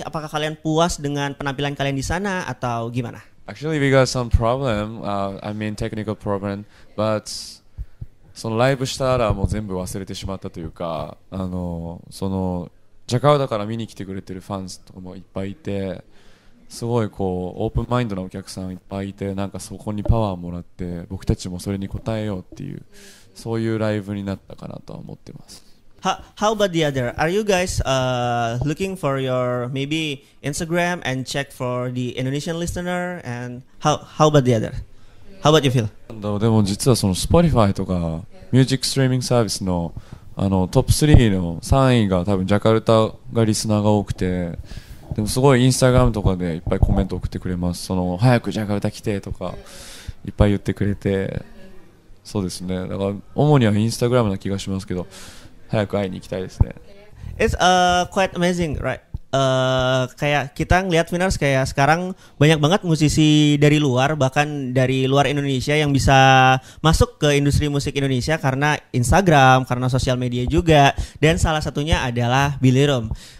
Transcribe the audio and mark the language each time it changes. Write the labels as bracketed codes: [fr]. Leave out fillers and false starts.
[id] Apakah kalian puas dengan penampilan kalian di sana atau gimana? [en] Actually, we got some problem. Technical problem, but [ja] そのライブしたらもう全部忘れてしまったというか、そのジャカルタから見に来てくれてるファンとかもいっぱいいて、すごいこうオープンマインドなお客さんいっぱいいて、なんかそこにパワーもらって僕たちもそれに応えようっていう、そういうライブになったかなとは思ってます。 [en] How about the other? Are you guys looking for your maybe Instagram and check for the Indonesian listener? And how about the other? How about you feel? [ja] でも実はその Spotify とかミュージックストリーミングサービスのトップ3の3位が多分ジャカルタがリスナーが多くて、でもすごいインスタグラムとかでいっぱいコメント送ってくれます。その早くジャカルタ来てとかいっぱい言ってくれて、そうですね。だから主にはインスタグラムな気がしますけど、早く会いに行きたいですね。 [en] It's quite amazing, right? [id] Kayak kita ngelihat Vinars kayak sekarang banyak banget musisi dari luar, bahkan dari luar Indonesia yang bisa masuk ke industri musik Indonesia karena Instagram, karena sosial media juga, dan salah satunya adalah Billy Rome.